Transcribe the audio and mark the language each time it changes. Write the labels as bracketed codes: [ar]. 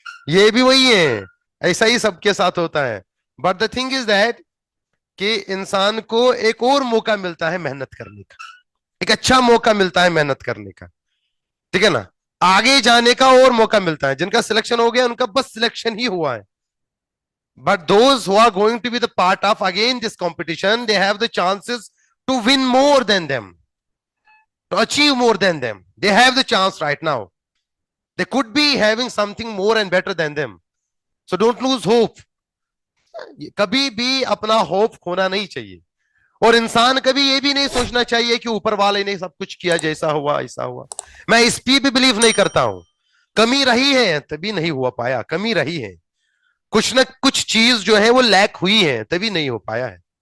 [hi] ये भी वही है, ऐसा ही सबके साथ होता है। [en] but the thing is that [hi] कि इंसान को एक और मौका मिलता है मेहनत करने का, एक अच्छा मौका मिलता है मेहनत करने का। ठीक है ना? आगे जाने का और मौका मिलता है। जिनका सिलेक्शन हो गया उनका बस सिलेक्शन ही हुआ है। [en] But those who are going to be the part of again this competition, they have the chances to win more than them, to achieve more than them. They have the chance right now. They could be having something more and better than them. So don't lose hope. [hi] कभी भी अपना hope खोना नहीं चाहिए। और इंसान कभी ये भी नहीं सोचना चाहिए कि ऊपर वाले ने सब कुछ किया, जैसा हुआ ऐसा हुआ। मैं इस पे भी बिलीव नहीं करता हूं। कमी रही है तभी नहीं हुआ पाया, कमी रही है, कुछ ना कुछ चीज जो है वो लैक हुई है तभी नहीं हो पाया है।